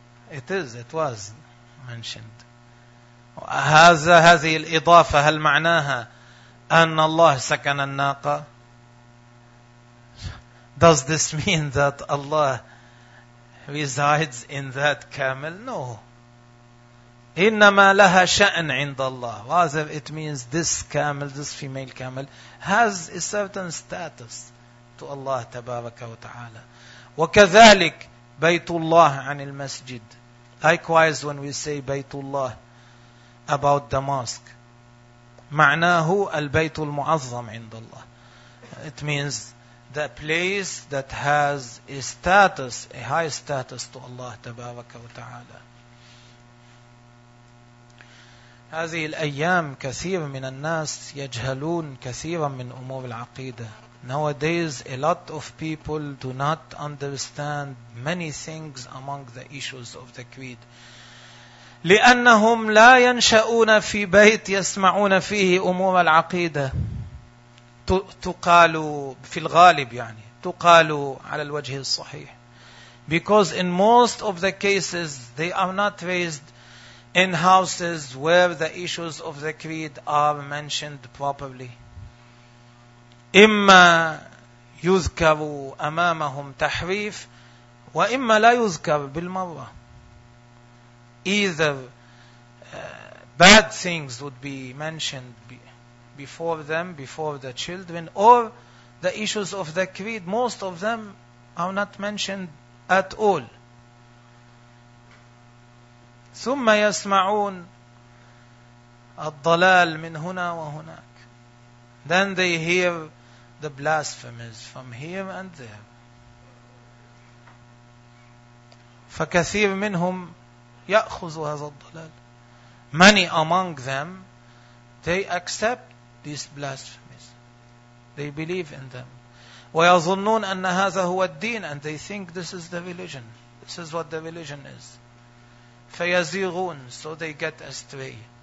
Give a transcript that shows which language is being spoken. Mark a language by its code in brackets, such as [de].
[en] It was mentioned. [ar] هذه الإضافة هل معناها أن الله سكن الناقة؟ [en] Does this mean that Allah resides in that camel? No. [ar] إنما لها شأن عند الله. [en] Rather, it means this camel, this female camel, has a certain status to Allah تبارك وتعالى. [ar] وكذلك بيت الله عن المسجد. [en] Likewise, when we say بيت الله about the mosque, [ar] معناه البيت المعظم عند الله. [en] It means the place that has a status, a high status to Allah تبارك وتعالى. [ar] هذه الأيام كثير من الناس يجهلون كثيرا من أمور العقيدة. [en] Nowadays, a lot of people do not understand many things among the issues of the creed. [ar] لأنهم لا ينشأون في بيت يسمعون فيه أمور العقيدة. تقال في الغالب يعني تقال على الوجه الصحيح. [en] Because in most of the cases they are not raised in houses where the issues of the creed are mentioned properly. [ar] إما يذكر أمامهم تحريف وإما لا يذكر بالمرة. [en] Either bad things would be mentioned before them, before the children, or the issues of the creed, most of them are not mentioned at all. [ar] ثم يسمعون الضلال من هنا وهناك. [en] Then they hear the blasphemies from here and there. [ar] فكثير منهم يأخذ هذا الضلال. [en] Many among them, they accept these blasphemies. They believe in them. [ar] ويظنون أن هذا هو الدين, [en] and they think this is the religion. This is what the religion is. [ar] فيزيغون, [en] so they get astray.